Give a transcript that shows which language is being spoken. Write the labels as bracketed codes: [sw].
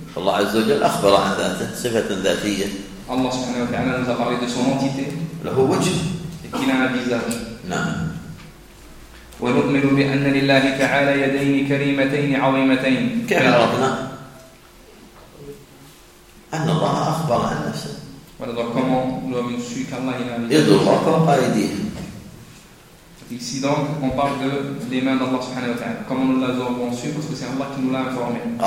[ar] الله عز وجل أخبر عن ذاته صفة ذاتية. الله سبحانه وتعالى [fr] nous a parlé de son entité. [ar] له وجه. [fr] Qu'il a un visage. [ar] نعم. ونؤمن بأن لله تعالى يدين كريمتين عظيمتين. كيف عرفنا؟ أن الله أخبر عن نفسه. [fr] Voilà, donc comment l'homme suit qu'Allah il a mis. Ici donc on parle de les mains d'Allah subhanahu wa ta'ala. Comment nous les avons su? Parce que c'est Allah qui nous l'a informé.